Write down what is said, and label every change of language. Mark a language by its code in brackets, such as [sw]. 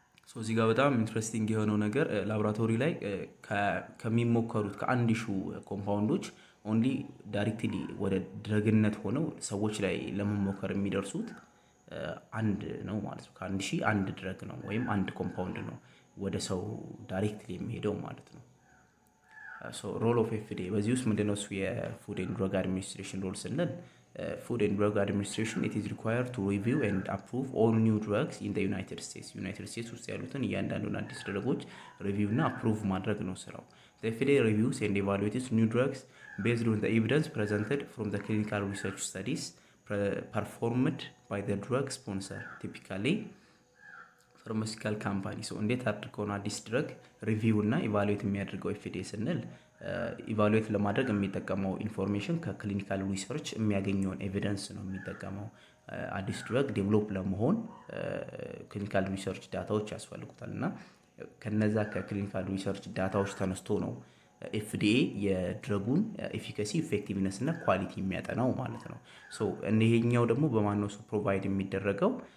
[am] ሶ እዚህ ጋር በጣም ኢንትረስቲንግ የሆነው ነገር ላቦራቶሪ ላይ ከሚሞከሩት ከ1000 ኮምፓውንዶች ኦንሊ ዳይሬክትሊ ወደ ድረግነት ሆነው ሰዎች ላይ ለመሞከር የሚደርሱት አንድ ነው ማለት ነው። ከ1000 አንድ ድረግ ነው ወይም አንድ ኮምፓውንድ ነው ወደ ሰው ዳይሬክትሊ የሚሄደው ማለት ነው። ሶ ሮል ኦፍ ኤፍዲኤ በዚህ ውስጥ ምንድነው እሱ? የፉድ ኤንድ ድረግ አድሚኒስትሬሽን ሮል ስንል [en] Food and Drug Administration it is required to review and approve all new drugs in the United States. [am] United States ውስጥ ያሉትን እያንዳንዱን አዲስ ድረጎች ሪቪው እና አፕሩቭ ማድረግ ነው ስራው። [en] The FDA reviews and evaluates new drugs based on the evidence presented from the clinical research studies performed by the drug sponsor, typically pharmaceutical company. [am] So እንዴት አድርገው ነው አዲስ ድረግ ሪቪው እና ኢቫሉዌት የሚያደርገው FDA ስንል ኢቫሉዌት ለማድረግ የሚጠቀመው ኢንፎርሜሽን ከክሊኒካል ሪሰርች የሚያገኘውን ኤቪደንስ ነው የሚጠቀመው። አዲስ ድረግ ዴቨሎፕ ለመሆን ክሊኒካል ሪሰርች ዳታዎች ያስፈልጉታልና ከነዛ ከክሊኒካል ሪሰርች ዳታዎች ተነስቶ ነው FDA የድረጉን ኤፊካሲ ኢፌክቲቭነስ እና ኳሊቲ የሚያጠናው ማለት ነው። ሶ እነኚህኛው ደግሞ በማን ነው ፕሮቫይድ የሚደረገው?